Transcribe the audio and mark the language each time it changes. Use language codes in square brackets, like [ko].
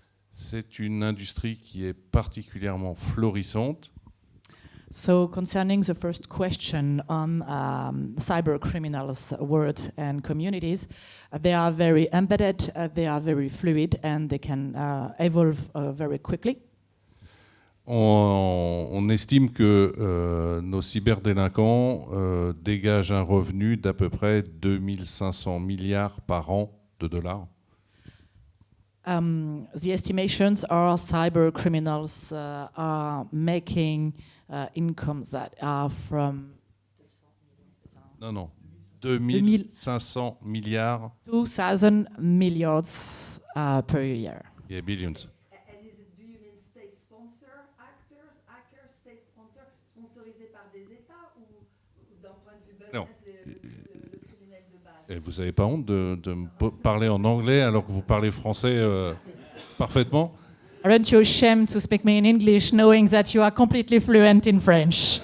[fr] C'est une industrie qui est particulièrement florissante. [en] So concerning the first question on cyber criminals world and communities, they are very embedded, they are very fluid, and they can evolve very quickly. [fr] On estime que nos cyberdélinquants dégagent un revenu d'à peu près 2500 milliards par an de dollars. [en] The estimations are cyber criminals are making incomes that are from... [fr] Non, 2500 milliards. [en] 2,000 milliards per year. Yeah, billions. And do you mean state-sponsor actors, hackers, state-sponsor, [fr] sponsorisés par des États, ou d'un point de vue business, le criminel de base? Et vous n'avez pas honte de me parler en anglais alors que vous parlez français parfaitement? [en] Aren't you ashamed to speak me in English, knowing that you are completely fluent in French?